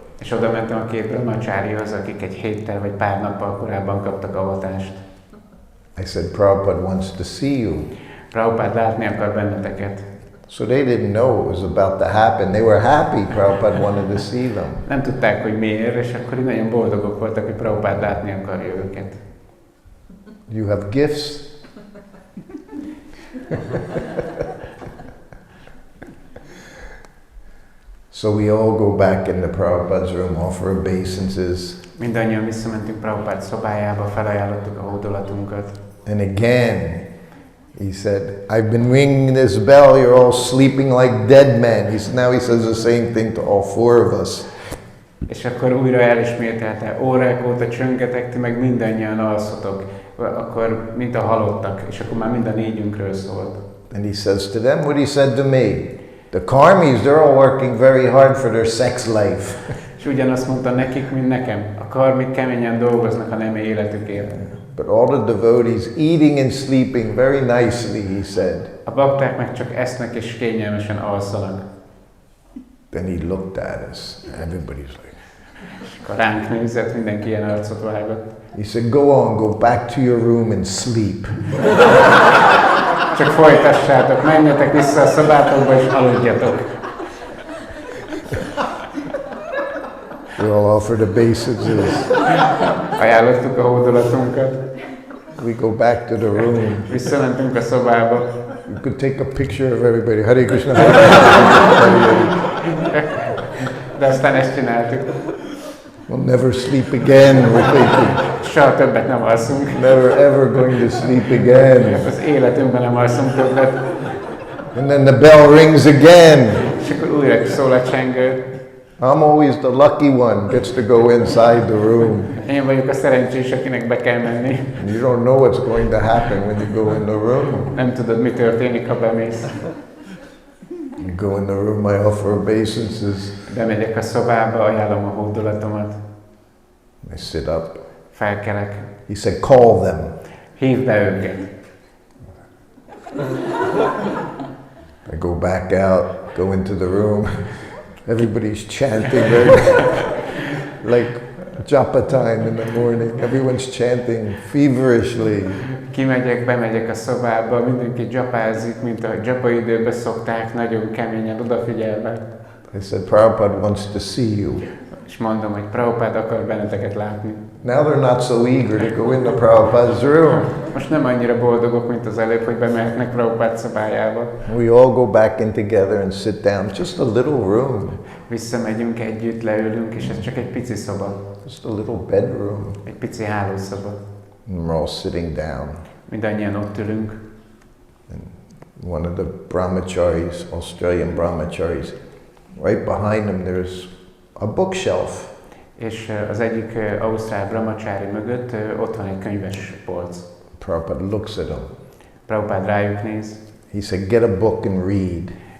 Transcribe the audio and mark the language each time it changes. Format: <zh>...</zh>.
<hu>És oda mentem a két brahmacharihoz, akik egy héttel vagy pár nappal korábban kaptak avatást.</hu> <en>I said, Prabhupada wants to see you.</en> <hu>Prabhupád látni akar benneteket.</hu> <en>So they didn't know it was about to happen. They were happy Prabhupada wanted to see them.</en> <hu>Nem tudták, hogy miért, és akkor így nagyon boldogok voltak, hogy Prabhupád látni akarja őket.</hu> <en>You have gifts? So we all go back into Prabhupada's room, offer obeisances.</en> <hu>Mindannyian visszamentünk Prabhupád szobájába, felajánlottuk a hódolatunkat.</hu> <en>And again, he said, I've been ringing this bell, you're all sleeping like dead men. Now he says the same thing to all four of us.</en> <hu>És akkor újra elismételte, órák óta csöngetek, ti meg mindannyian alszotok, akkor mint a halottak, és akkor már mind a négyünkről szólt.</hu> <en>And he says to them what he said to me. The karmis, they're all working very hard for their sex life.</en> <hu>És ugyanazt mondta nekik, mint nekem. A karmik keményen dolgoznak a nem életükért.</hu> <en>But all the devotees eating and sleeping very nicely, he said.</en> <hu>A bakták meg csak esznek és kényelmesen alszanak.</hu> <en>Then he looked at us. Everybody's like.</en> <hu>És akkor ránk nézett, mindenki ilyen arcot vágott.</hu> <en>He said, go on, go back to your room and sleep.</en> <hu>Csak folytassátok, menjetek vissza a szobátokba és aludjatok.</hu> <en>We all offered obeisances.</en> <hu>Ajánlottuk a hódolatunkat.</hu> <en>We go back to the room.</en> <hu>Visszamentünk a szobába.</hu> <en>You could take a picture of everybody.</en> <sa>Hare Krishna. Hare Krishna.</sa> <hu>De aztán ezt csináltuk.</hu> <en>We'll never sleep again, we're thinking.</en> <hu>Soha többet nem alszunk.</hu> <en>Never ever going to sleep again.</en> <hu>Az életünkben nem alszunk többet.</hu> <en>And then the bell rings again.</en> <hu>És akkor újra szól a csengő.</hu> <en>I'm always the lucky one, gets to go inside the room.</en> <hu>Én vagyok a szerencsés, akinek be kell menni.</hu> <en>You don't know what's going to happen when you go in the room.</en> <hu>Nem tudod, mi történik, ha bemész.</hu> <en>You go in the room, I offer obeisances.</en> <hu>Bemegyek a szobába, ajánlom a hódolatomat.</hu> <en>I sit up.</en> <hu>Felkelek.</hu> <en>He said, call them.</en> <hu>Hívd be őket.</hu> <en>I go back out, go into the room. Everybody's chanting like japa time in the morning. Everyone's chanting feverishly.</en> <hu>Kimegyek, bemegyek a szobába, mindenki japázik, mint a japa időben szokták, nagyon keményen odafigyelve.</hu> <en>I said, Prabhupada wants to see you.</en> <hu>És mondom, hogy Prabhupád akar benneteket látni.</hu> <en>Now they're not so eager to go into Prabhupada's room.</en> <hu>Most nem annyira boldogok, mint az előbb, hogy bemehetnek Prabhupád szobájába.</hu> <en>We all go back in together and sit down. Just a little room.</en> <hu>Visszamegyünk együtt, leülünk, és ez csak egy pici szoba.</hu> <en>Just a little bedroom.</en> <hu>Egy pici hálószoba.</hu> <en>And we're all sitting down.</en> <hu>Mindannyian ott ülünk.</hu> <en>And one of the brahmacharis, Australian brahmacharis, right behind him there's a bookshelf.</en> <hu>És az egyik ausztrál brahmachari mögött ott van egy könyves polc.</hu> <en>Prabhupada looks at him.</en> <hu>Prabhupád rájuk néz.</hu> <en>He said, get a book and read.</en>